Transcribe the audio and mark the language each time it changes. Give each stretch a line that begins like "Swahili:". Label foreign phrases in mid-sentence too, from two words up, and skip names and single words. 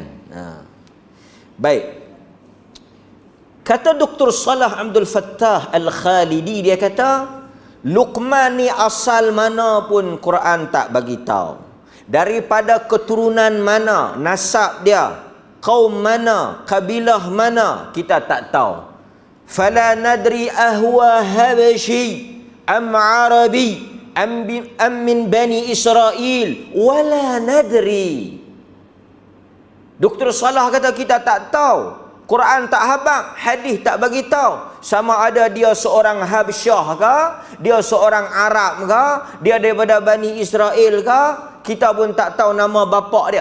Malay: Baik. Kata Dr. Salah Abdul Fattah Al-Khalidi, dia kata Luqman ni asal mana pun Quran tak bagi tahu. Daripada keturunan mana nasab dia, Qaum mana, kabilah mana, kita tak tahu.
Arabic: فلا ندري أهو حبشي أم عربي أم من بني إسرائيل ولا ندري.
Malay: Dr. Salah kata kita tak tahu. Quran tak habaq, hadis tak bagi tahu sama ada dia seorang Habsyah ke, dia seorang Arab ke, dia daripada Bani Israel ke, kita pun tak tahu nama bapa dia.